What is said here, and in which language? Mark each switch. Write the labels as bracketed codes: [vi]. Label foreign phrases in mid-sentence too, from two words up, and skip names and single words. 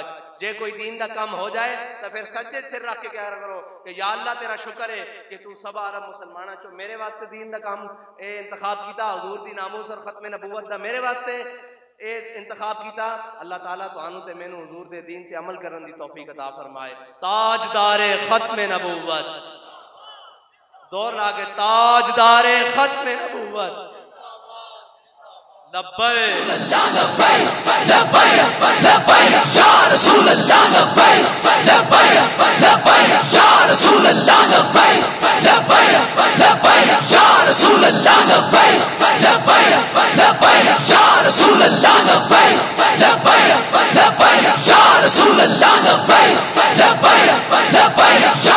[pa] جے کوئی دین دا کام ہو جائے تو فیر سجے سر رکھ کے کیا کرو کہ [ar] یا اللہ [pa] تیرا شکر ہے کہ تو سب عرب مسلماناں چوں میرے واسطے دین دا کام انتخاب کیا، حضور دی ناموس اور ختم نبوت دا میرے واسطے انتخاب کیا. اللہ تعالیٰ تہانوں تے مینوں حضور دے دین تے عمل کرن دی توفیق عطا فرمائے. تاجدار ختم نبوت، زور لاگے تاجدار ختم نبوت. [ar] लब्बैक لبیک لبیک لبیک یا رسول اللہ، لبیک لبیک لبیک یا رسول اللہ، لبیک لبیک لبیک یا رسول اللہ، لبیک لبیک لبیک یا رسول اللہ، لبیک لبیک لبیک یا رسول اللہ، لبیک لبیک لبیک یا